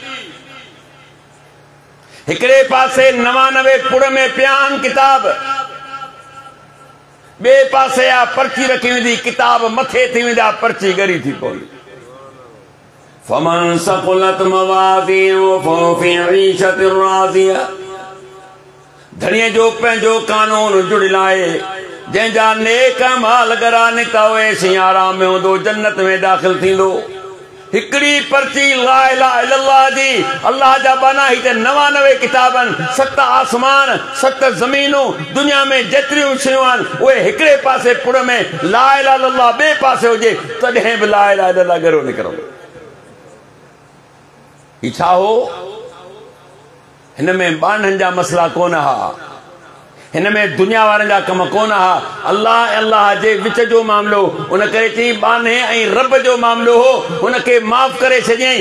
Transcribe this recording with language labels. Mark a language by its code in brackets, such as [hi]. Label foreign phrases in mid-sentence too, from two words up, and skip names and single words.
[sd] हिकिड़े पासे 99 पुड़ में पिया आहिनि किताब ॿिए पासे आ पर्ची रखी वेंदी किताब मथे थी वेंदा पर्ची ॻरी थी पवंदी [ar] فمن ثقلت موازينه فهو في عيشة راضية [sd] धणीअ जो पंहिंजो कानून जुड़ियल आहे जंहिंजा नेक माल गरा निकता हुए सी आराम में हूंदो जन्नत में दाख़िल थींदो। हिकड़ी पर्ची [ar] لا إله إلا الله [sd] जी अल्लाह जा बाना ही 99 किताबन 7 आसमान 7 ज़मीनूं दुनिया में जेतिरियूं शयूं आहिनि उहे हिकिड़े पासे पुर में [ar] لا إله إلا الله [sd] ॿिए पासे हुजे तॾहिं बि [ar] لا إله إلا الله [sd] गरो निकिरंदो। ही छा हो? हिन में बाननि जा मसला कोन हा, हिन में दुनिया वारनि जा कम कोन हा। अल्लाह अल्लाह जे विच जो मामलो उन करे चई बाने ऐं रब जो मामलो हो, उनखे माफ़ करे छॾियईं।